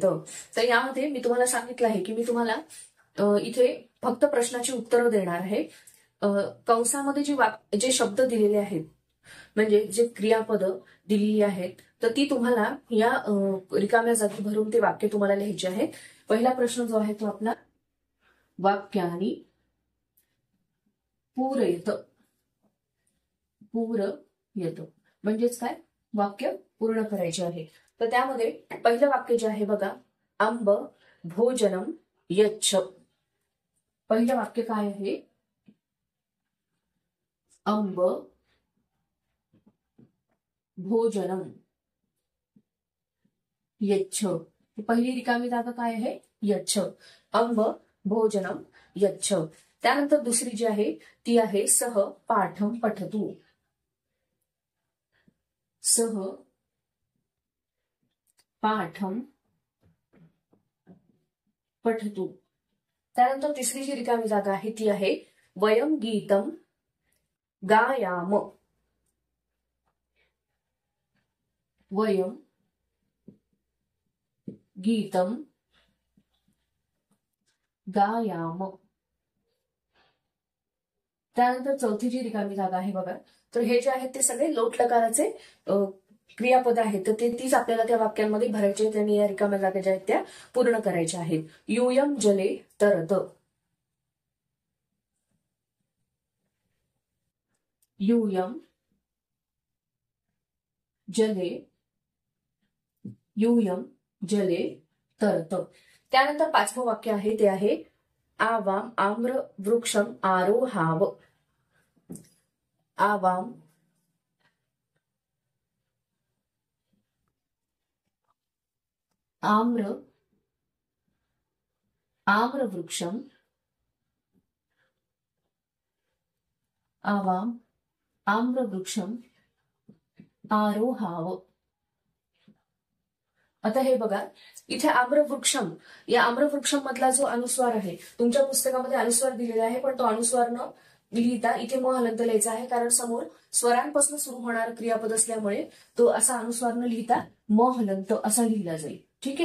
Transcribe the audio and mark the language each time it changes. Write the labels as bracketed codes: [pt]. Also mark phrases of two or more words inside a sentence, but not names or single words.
[mr] तर यामध्ये मी तुम्हाला सांगितलं आहे की मी तुम्हाला इथे फक्त प्रश्नाची उत्तरं देणार आहे. कंसामध्ये जे शब्द दिलेले आहेत म्हणजे जे क्रियापद दिलेली आहेत तर ती तुम्हाला या रिकाम्या जागी भरून ते वाक्य तुम्हाला लिहायचे आहेत. पहिला प्रश्न जो आहे तो आपला [sa] वाक्यानी पूरयत. [mr] पूरयत म्हणजेच काय, वाक्य पूर्ण करायचे आहे. तर त्यामध्ये पहिलं वाक्य जे आहे बघा, [sa] आंब भोजनम यच्छ. [mr] पहिलं वाक्य काय आहे, [sa] आंब भोजनम यच्छ. [mr] पहिली रिकामी जागा काय आहे, यच्छ. [sa] आंब भोजनम यच्छ. [mr] त्यानंतर दुसरी जी आहे ती आहे [sa] सह पाठम पठतु. सह पाठम पठतु. [mr] त्यानंतर तिसरी जी रिकामी जागा आहे ती आहे [sa] वयम गीतम गायाम. वयम गीतम गायाम. [mr] त्यानंतर चौथी जी रिकामी जागा आहे बघा, तर हे जे आहेत ते सगळे लोट लकाराचे क्रियापद आहेत. तर तीच आपल्याला त्या वाक्यांमध्ये भरायचे आहेत आणि या रिकाम्या जागा ज्या आहेत त्या पूर्ण करायच्या आहेत. [sa] यूयम जले तरत. यूयम जले. यूयम जले तरत. [mr] त्यानंतर पाचवं वाक्य आहे ते आहे [sa] आवाम आम्र वृक्षम आरोहाव. आवाम आम्र वृक्षम. आवाम आम्र वृक्षम आरोहाव. [mr] आता हे बघा, इथे आम्रवृक्षम, या आम्रवृक्षम मधला जो अनुस्वार आहे, तुमच्या पुस्तकामध्ये अनुस्वार दिलेला आहे पण तो अनुस्वार न लिहिता इथे म हलंत लिहायचा आहे, कारण समोर स्वरांपासून सुरू होणार क्रियापद असल्यामुळे तो असा अनुस्वार न लिहिता म हलंत असा लिहिला जाईल.